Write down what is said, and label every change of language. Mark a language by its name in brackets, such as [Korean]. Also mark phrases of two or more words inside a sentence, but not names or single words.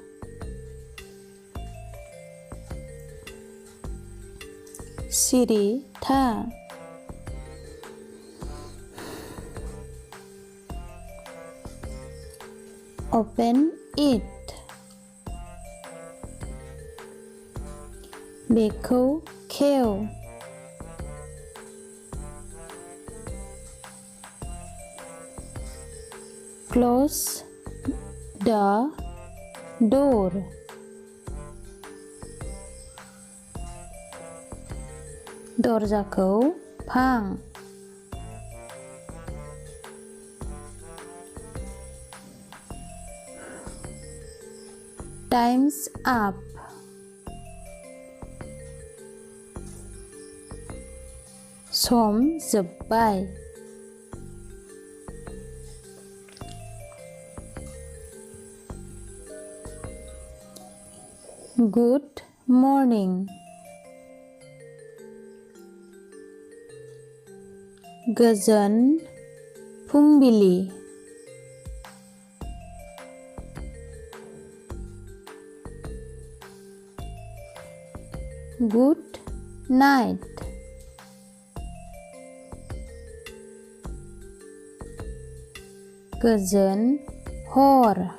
[Bodo] सिरि था [English] Open it [Bodo] बेखौ खेव [English] Close the door [Bodo] दरजाखौ फां [English] Time's up [Bodo] सम जोबबाय [English] Good morning [Bodo] गोजोन फुंबिलि [English] Good night [Bodo] गोजोन हर